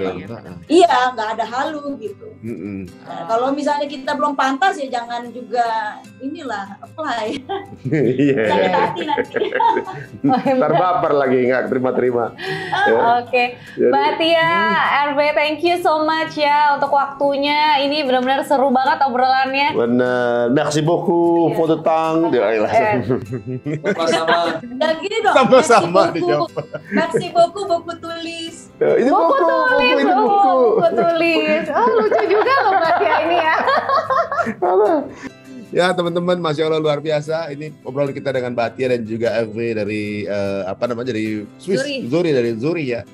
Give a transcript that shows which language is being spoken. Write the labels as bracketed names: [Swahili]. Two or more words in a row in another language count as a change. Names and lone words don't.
[Indonesian] Iya, nggak ada halu gitu. Kalau misalnya kita belum pantas ya jangan juga inilah apply. Sakit hati nanti. Ntar baper lagi nggak terima-terima. Oke, Mbak Tia, RB, [English] thank you so much [Indonesian] ya untuk waktunya. Ini benar-benar seru banget obrolannya. Bener, [French] merci beaucoup [English] for the time. [Indonesian] Dan gini dong, sama-sama dijawab. [French] Merci beaucoup, [Indonesian] buku tulis. Ini buku tulis. Oh, lucu juga loh Mbak Tia ini ya. Ya teman-teman, [Arabic] ما شاء الله [Indonesian] luar biasa. Ini obrolan kita dengan Mbak Tia dan juga RV dari dari Swiss, dari Zurich ya.